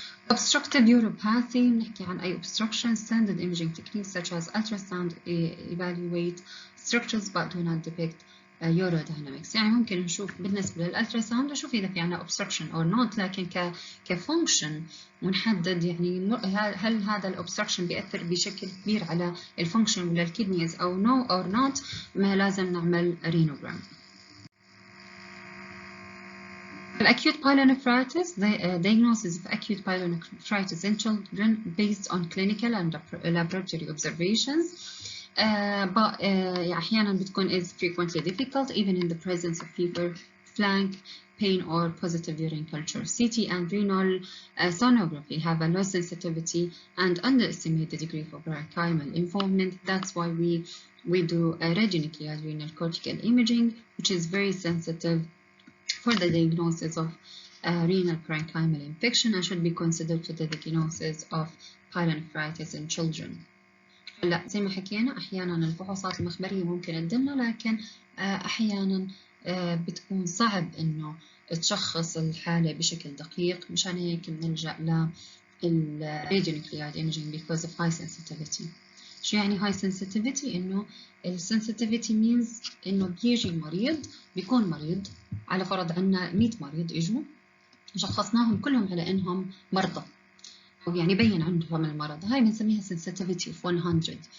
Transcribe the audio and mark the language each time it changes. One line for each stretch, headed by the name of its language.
English: Obstructive uropathy
Arabic: نحكي عن أي
English: obstruction. Standard imaging techniques such as ultrasound evaluate structures but do not depict urodynamics.
Arabic: يعني ممكن نشوف بالنسبة للألتراساوند نشوف إذا في عنا
English: obstruction or not،
Arabic: لكن كفونكشن ونحدد يعني هل هذا الobstruction بيأثر بشكل كبير على الفونكشن ولا الكدنيز أو
English: no or not،
Arabic: ما لازم نعمل renogram.
English: Acute pyelonephritis, the diagnosis of acute pyelonephritis in children based on clinical and laboratory observations. But
Arabic: أحيانا بتكون
English: is frequently difficult even in the presence of fever, flank pain or positive urine culture. CT and renal sonography have a low sensitivity and underestimate the degree of parenchymal involvement. That's why we do a radionuclide renal cortical imaging, which is very sensitive for the diagnosis of renal parenchymal infection and should be considered for the diagnosis of pyelonephritis in children.
Arabic: لا زي ما حكينا أحيانا الفحوصات المخبرية ممكن تدلنا، لكن أحيانا بتكون صعب إنه تشخص الحالة بشكل دقيق، مشان هيك بنلجأ
English: radionuclide imaging because of high sensitivity.
Arabic: شو يعني high sensitivity؟ إنه
English: sensitivity means
Arabic: إنه بيجي مريض، بيكون مريض، على فرض عنا 100 مريض إجوا شخصناهم كلهم على إنهم مرضى، أو يعني بين عندهم المرض، هاي بنسميها
English: sensitivity of 100.